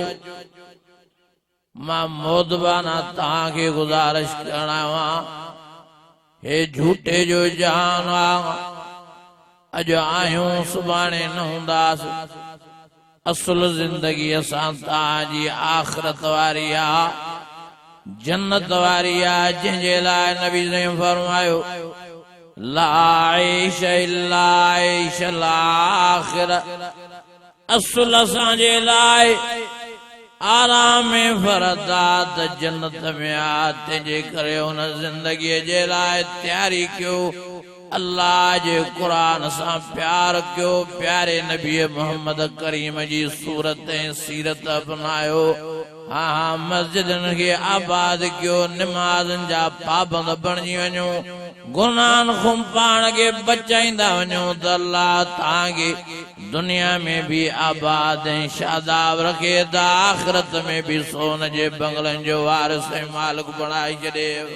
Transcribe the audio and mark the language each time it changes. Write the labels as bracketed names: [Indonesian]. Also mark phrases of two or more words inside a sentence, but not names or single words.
[Sindhi] मां मोदबाना तव्हांखे गुज़ारिश करण आयो आहियां, हे झूठे जो जहान आहे, अॼु आहियूं सुभाणे न हूंदासीं। असुल जिंदगी असां तव्हांजी आख़िरत वारी आहे, जन्नत वारी आहे, जंहिंजे लाइ नबी ने फरमायो [Arabic] لا عيش إلا عيش الآخرة. [Sindhi] असुल असांजे लाइ आराम में फरदात जन्नत में आ, तंहिंजे करे हुन जिंदगीअ जे लाइ तयारी कयो। अल्लाह जे कुरान सा प्यार क्यों प्यारे नबी मोहम्मद करीम जी सूरत सीरत अपनायो हाँ हाँ मस्जिदन के आबाद क्यों नमाज़न जा पाबंद बणजी वञो गुनाहन खुम पाण के बचाईंदा वञो त अल्लाह तांगे दुनिया में भी आबाद शादाब रखे त आखिरत में भी सोन जे बंगलन जो वारिस मालिक बणाई छॾे